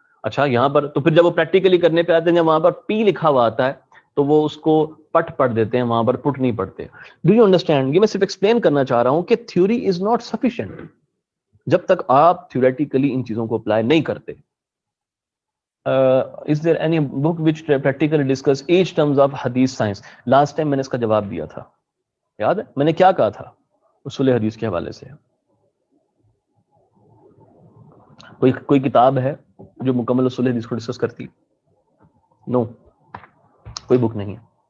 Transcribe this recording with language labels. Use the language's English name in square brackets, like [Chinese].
[Urdu] اچھا یہاں پر تو پھر جب وہ پریکٹیکلی کرنے پہ آتے ہیں, جب وہاں پر P لکھا ہوا آتا ہے تو وہ اس کو پٹ پڑھ دیتے ہیں, وہاں پر پٹ نہیں پڑھتے. [English] Do you understand? [Urdu] یہ میں صرف ایکسپلین کرنا چاہ رہا ہوں کہ [English] theory is not sufficient [Urdu] جب تک آپ تھیوریٹیکلی ان چیزوں کو اپلائی نہیں کرتے. [English] is there any book which practically discuss each terms of hadith science? last time [Urdu] میں نے اس کا جواب دیا تھا, یاد ہے میں نے کیا کہا تھا اصول حدیث کے حوالے سے؟ کوئی کتاب ہے جو مکمل اصول حدیث کو ڈسکس کرتی؟ نو, کوئی بک نہیں ہے.